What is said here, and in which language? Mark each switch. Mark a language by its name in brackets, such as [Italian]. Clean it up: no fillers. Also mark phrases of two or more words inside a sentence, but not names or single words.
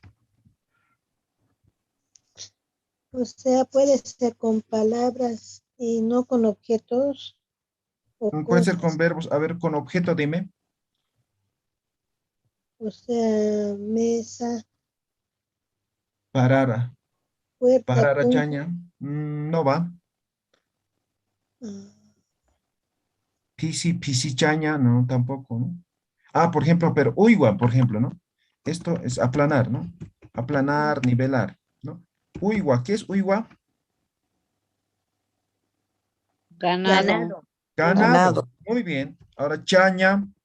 [Spanish] O sea, puede ser con palabras y no con objetos o Puede ser cosas. con verbos. A ver, con objeto, dime. O sea, mesa, [Aymara] Parara. [Spanish] puerta, [Aymara] Parara, [Spanish] punto. chaña. No va. [Aymara] Pisi, pisi, chaña. [Spanish] No, tampoco, ¿no? Por ejemplo, pero uigua, por ejemplo, ¿no? Esto es aplanar, ¿no? Aplanar, nivelar, ¿no? Uigua, ¿qué es uigua? Ganado. Ganado. Muy bien. Ahora, chaña.